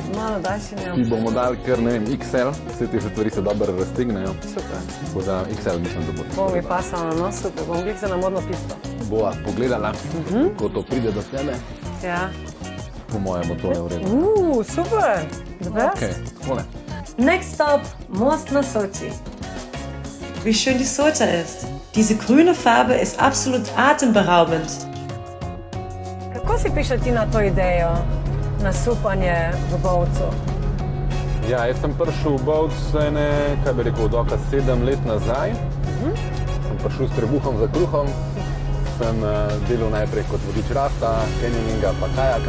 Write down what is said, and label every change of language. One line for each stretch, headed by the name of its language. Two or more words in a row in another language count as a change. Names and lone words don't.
Slovenian: Malo daljši neopren. Ti bomo dali kar, ne vem, XL, vse te stvari se dobro raztegnejo. Super. Tako da XL mislim, da bo. Bo mi pasalo, no super, bom glik za na modno pisto. Bova pogledala, ko to pride do tebe. Ja. Po moje bo tole v redu. Super,
English: the best.
Slovenian: Ok, takole.
English: Next stop, Most na Sochi.
German: Wie schön die Socha ist. Diese grüne Farbe ist absolut atemberaubend.
Slovenian: Kako si prišla ti na to idejo, na supanje v Bovcu? Ja, jaz sem prišel v Bovc kaj bi rekel, dokaj 7 let nazaj. Sem prišel s trebuhom za kruhom. Sem delal najprej kot vodič rafta, canyoninga pa kajaka.